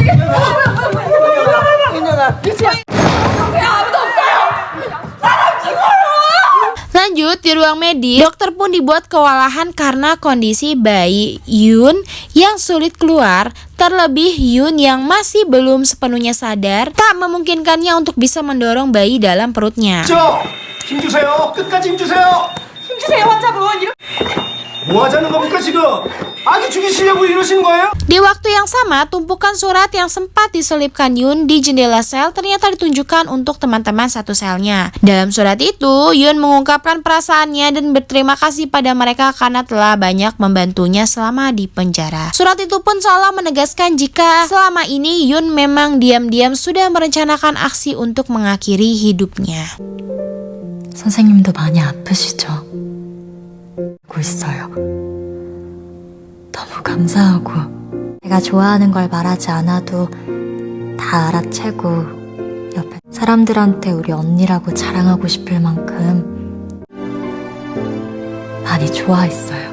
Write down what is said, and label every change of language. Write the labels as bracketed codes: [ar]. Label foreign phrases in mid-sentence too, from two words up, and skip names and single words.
[id] Lanjut, di ruang medis, dokter pun dibuat kewalahan karena kondisi bayi Yoon yang sulit keluar. Terlebih Yoon yang masih belum sepenuhnya sadar tak memungkinkannya untuk bisa mendorong bayi dalam perutnya. [ko] 힘 주세요. 끝까지 힘 주세요. 힘 주세요, 환자분. 뭐 하자는 겁니까 지금? 아기 죽이시려고 이러시는 거예요? [id] Di waktu yang sama, tumpukan surat yang sempat diselipkan Yoon di jendela sel ternyata ditunjukkan untuk teman-teman satu selnya. Dalam surat itu, Yoon mengungkapkan perasaannya dan berterima kasih pada mereka karena telah banyak membantunya selama di penjara. Surat itu pun seolah menegaskan jika selama ini Yoon memang diam-diam sudah merencanakan aksi untuk mengakhiri hidupnya. [ko] 선생님도 많이 아프시죠? 알고 있어요. 너무 감사하고 제가 좋아하는 걸 말하지 않아도 다 알아채고 옆에 사람들한테 우리 언니라고 자랑하고 싶을 만큼 많이 좋아했어요.